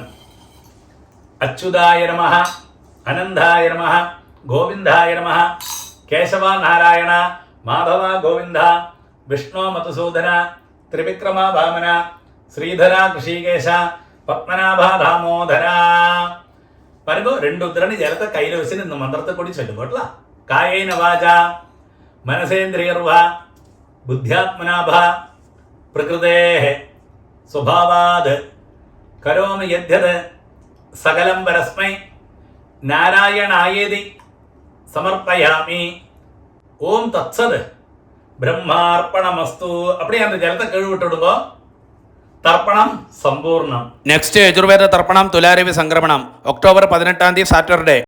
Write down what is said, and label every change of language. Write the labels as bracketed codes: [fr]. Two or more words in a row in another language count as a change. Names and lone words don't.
[sa] अच्युताय नमः अनन्ताय नमः गोविन्दाय नमः केशव नारायण माधव गोविन्द विष्णु मधुसूदन त्रिविक्रम वामन श्रीधर हृषीकेश पद्मनाभ दामोदर. [ta] பாருங்க, 2 உத்திரணி ஜலத்தை கையில் வச்சு இந்த மந்திரத்தை கூடி சொல்லுங்கோட்டா. [sa] कायेन वाचा मनसेन्द्रियर्वा बुद्ध्यात्मनाभा प्रकृतेः स्वभावाद् करोमि यद्यत् सकलं परस्मै नारायणायेति समर्पयामि. ओम तत्सद ब्रह्मार्पणमस्तु. [ta] அப்படியே அந்த ஜலத்தை கழுவி விட்டுடுங்க. தர்ப்பணம் சம்பூர்ணம். [ml] നെക്സ്റ്റ് യജുർവേദ തർപ്പണം തുലാരവി സംക്രമണം [en] October 18 Saturday.